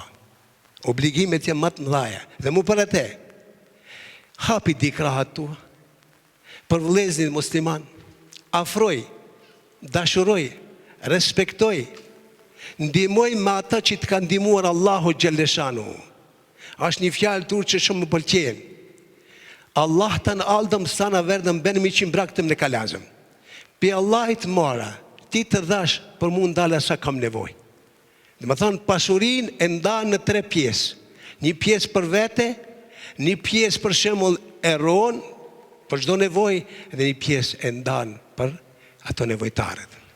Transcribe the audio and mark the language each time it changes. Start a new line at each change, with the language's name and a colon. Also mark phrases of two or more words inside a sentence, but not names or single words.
Albanian: Obligimet janë më të mëdha. Dhe mu për atë, hapi dikrahat tua për vëllezërin musliman, afroj, dashuroj, respektoj, ndihmoj me ata që të kanë ndihmuar
Arabic: الله جل شأنه.
Albanian: Është një fjalë turqe që shumë më pëlqen.
Turkish: Allah'tan aldım sana verdim benim için bıraktım ne ka lazım.
Albanian: Pi Allahit mora, ti të dhash për mu ndala sa kam nevojë. Dhe më thonë, pasurin e nda në 3 pjesë. Një pjesë për vete, një pjesë për shembull e ron, për çdo nevojë, dhe një pjesë e ndan për ato nevojtarët.